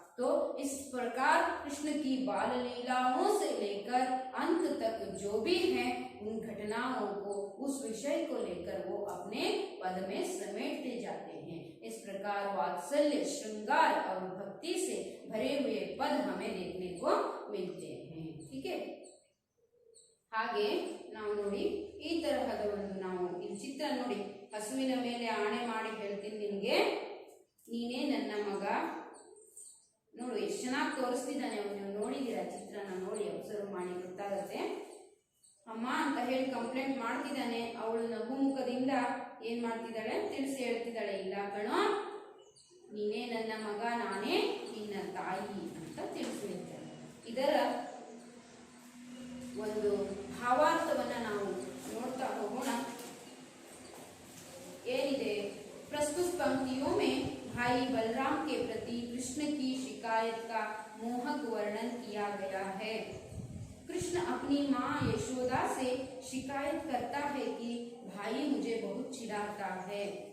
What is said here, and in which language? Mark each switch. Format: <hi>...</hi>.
<hi>तो इस प्रकार कृष्ण की बाल लीलाओं से लेकर अंत तक जो भी हैं उन घटनाओं को, उस विषय को लेकर वो अपने पद में समेटते जाते हैं। इस प्रकार वात्सल्य, श्रृंगार और भक्ति से भरे हुए पद हमें देखने को मिलते हैं।</hi> <kn>ठीक है, ಹಾಗೆ ನಾವು ನೋಡಿ ಈ ತರಹದ ಒಂದು ನಾವು ಈ ಚಿತ್ರ ನೋಡಿ, ಹಸುವಿನ ಮೇಲೆ ಆಣೆ ಮಾಡಿ ಹೇಳ್ತೀನಿ ನಿಮಗೆ, ನೀನೇ ನನ್ನ ಮಗ. ನೋಡು ಎಷ್ಟು ಚೆನ್ನಾಗಿ ತೋರಿಸ್ತಿದ್ದಾನೆ ಅವನು. ನೀವು ನೋಡಿದ್ದೀರಾ ಚಿತ್ರನ, ನೋಡಿ ಅಬ್ಸರ್ವ್ ಮಾಡಿ ಗೊತ್ತಾಗತ್ತೆ. ಅಮ್ಮ ಅಂತ ಹೇಳಿ ಕಂಪ್ಲೇಂಟ್ ಮಾಡ್ತಿದ್ದಾನೆ. ಅವಳು ನಗುಮುಖದಿಂದ ಏನ್ ಮಾಡ್ತಿದ್ದಾಳೆ, ತಿಳಿಸಿ ಹೇಳ್ತಿದ್ದಾಳೆ, ಇಲ್ಲ ಕಣೋ ನೀನೇ ನನ್ನ ಮಗ, ನಾನೇ ನಿನ್ನ ತಾಯಿ ಅಂತ ತಿಳಿಸಿ ಹೇಳ್ತಾಳೆ. ಇದರ ಒಂದು ಭಾವಾರ್ಥವನ್ನ ನಾವು ನೋಡ್ತಾ ಹೋಗೋಣ.</kn> <hi>ಏನಿದೆ, प्रस्तुत पंक्तियों में भाई बलराम के प्रति कृष्ण की शिकायत का मोहक वर्णन किया गया है। कृष्ण अपनी माँ यशोदा से शिकायत करता है कि भाई मुझे बहुत चिढ़ाता है।</hi>